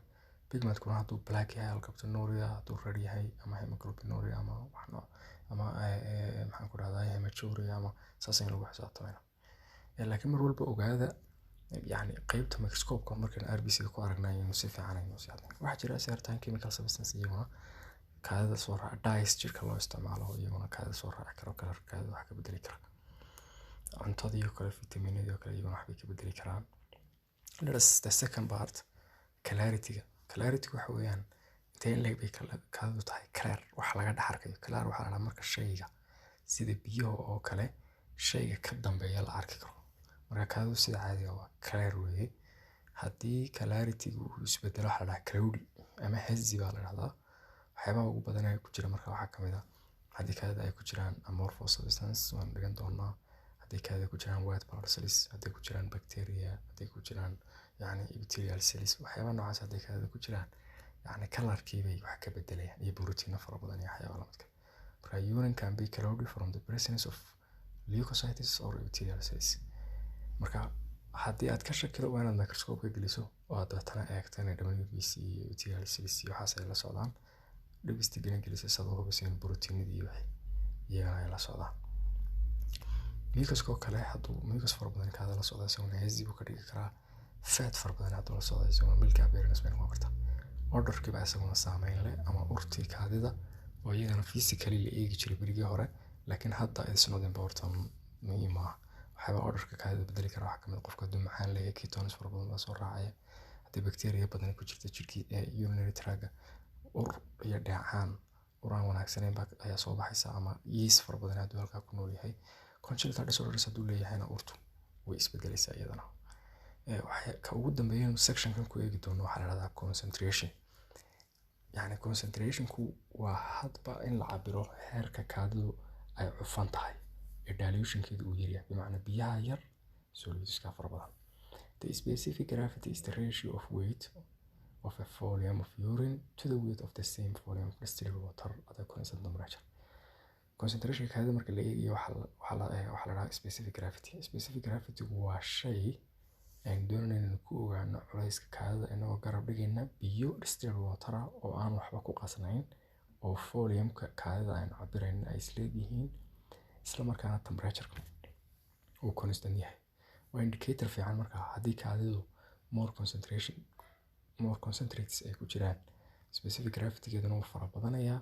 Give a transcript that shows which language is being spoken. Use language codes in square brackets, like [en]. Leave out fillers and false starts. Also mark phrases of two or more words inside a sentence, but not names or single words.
[so] pigmentkuna hadduu black yahay alkaptonuria, hadduu red yahay ama hemoglobinuria ama maxaan ku rahdaa hematuria ama saas in lagu xisaabtamana. laakiin mar walba ogaada yani qaybta microscope markaan RBC ku aragnay inuu si fiican aynu si cadin. waxaa jira [en] certain chemical substances [so] iyaguna kaadida soo raaca dyes jirka loo isticmaalo iyaguna kaadida soo raaci karo kalarka kaadida wax ka bedeli kara. cuntada iyo kale vitaminada iyo kale iyaguna wax bay ka bedeli karaan. [en] the second part clarity [so] waxa weeyaan intee in leeg bay kaadidu tahay clear wax laga dhex arkayo. clear waxaa la marka shayga sida biyo oo kale shayga ka dambeeya la arki karo. marka kaadidu sida caadiga waa clear weeye. haddii clarity uu isbedelo waxa la dhahaa cloudy ama hazy baa la dhahdaa. waxyaabaha ugu badan ee ku jira marka waxaa kamid ah haddii kaadida ay ku jiraan [en] amorphous substance [so] waan dhigan doonaa, haddii kaadida ku jiraan white blood cells, haddii ku jiraan bacteria, haddii ku jiraan yani [en] epithelial cells, [so] waxyaabaha noocaas haddii kaadida ku jiraan yani kalarkii bay wax ka bedelayaan iyo borotiinno fara badan iyo waxyaabaha lamidka. [en] marka urine can be cloudy from the presence of leukocytes or epithelial cells. [so] marka haddii aad ka shakido waa inaad microscope ka geliso oo aad dabeetana eegto inay WBC iyo [en] epithelial cells [so] iyo waxaas ay la socdaan, dhegeysta gelin sadoo hubisa in borotiinadii iyo wixii iyagana ay la socdaan. mucuska oo kale hadduu mucus fara badan kaada la socda isaguna hazy buu ka dhigi karaa. fat fara badan hadduu la socdo isaguna [en] milk appearance [so] bay noqon kartaa. Odorkii baa isaguna saameyn leh ama urtii kaadida oo iyagana physically la eegi jiray berigii hore, laakiin hadda [en] it's not important, [so] muhiim maaha. waxyaaba odorka kaadida bedeli kara waxaa kamid qofka hadduu macaan leeyahay ketones fara badan baa soo raacaya. haddii bacteria badan ku jirta jirkii [en] urinary tract [so] ur iyo dheecaan uraan wanaagsaneyn ayaa soo baxaysa, ama yeast fara badan hadduu halkaa ku nool yahay. [en] Congenital disorders [so] hadduu leeyahayna urtu way isbedelaysaa iyadana. ka ugu dambeeya sectionkan ku eegi doono waxaa la yidhahdaa concentration. yacni concentrationku waa hadba in la cabiro heerka kaadidu ay cufan tahay ee dilutionkeedu uu yaryahay, bimacnaa biyaha yar solutiska fara badan. [en] The specific gravity is the ratio of weight of a volume of urine to the weight of the same volume of distilled water at a constant temperature. [so] Concentration kaadida marka la eegayo waxaa la yidhahdaa [en] specific gravity. Specific gravity [so] waa shay aan doonayno ku ogaano culayska kaadida inagoo garab dhigayna biyo [en] distilled water [so] oo aan waxba ku qasnayn, oo volume-ka kaadida aan cabirayna ay isleeyihiin, isla markaana temperature uu constant yahay. waa indicator fiican marka haddii kaadidu [en] more concentrates [so] ay ku jiraan, [en] specific gravity-geeduna [so] wuu fara badanayaa.